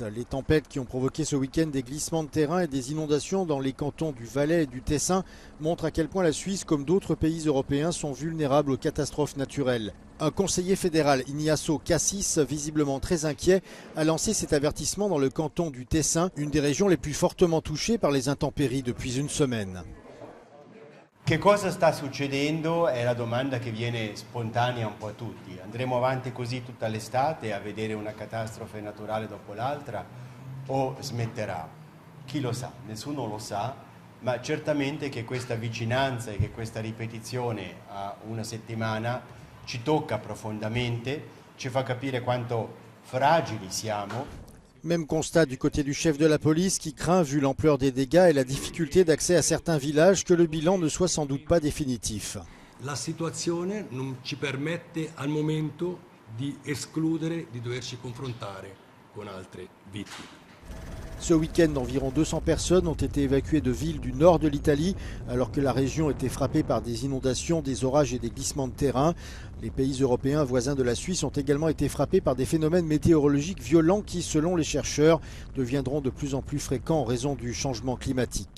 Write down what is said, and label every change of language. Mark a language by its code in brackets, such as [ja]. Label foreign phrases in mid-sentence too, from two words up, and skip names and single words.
[fr] Les tempêtes qui ont provoqué ce week-end des glissements de terrain et des inondations dans les cantons du Valais et du Tessin montrent à quel point la Suisse, comme d'autres pays européens, sont vulnérables aux catastrophes naturelles. Un conseiller fédéral, Ignacio Cassis, visiblement très inquiet, a lancé cet avertissement dans le canton du Tessin, une des régions les plus fortement touchées par les intempéries depuis une semaine. [it] Che cosa sta succedendo è la domanda che viene spontanea un po' a tutti. Andremo avanti così tutta l'estate a vedere una catastrofe naturale dopo l'altra o smetterà? Chi lo sa? Nessuno lo sa, ma certamente che questa vicinanza e che questa ripetizione a una settimana ci tocca profondamente, ci fa capire quanto fragili siamo. [fr] Même constat du côté du chef de la police qui craint, vu l'ampleur des dégâts et la difficulté d'accès à certains villages, que le bilan ne soit sans doute pas définitif. [it] La situazione non ci permette al momento di escludere di doverci confrontare con altre vittime. [fr] Ce week-end, environ 200 personnes ont été évacuées de villes du nord de l'Italie, alors que la région était frappée par des inondations, des orages et des glissements de terrain. Les pays européens voisins de la Suisse ont également été frappés par des phénomènes météorologiques violents qui, selon les chercheurs, deviendront de plus en plus fréquents en raison du changement climatique.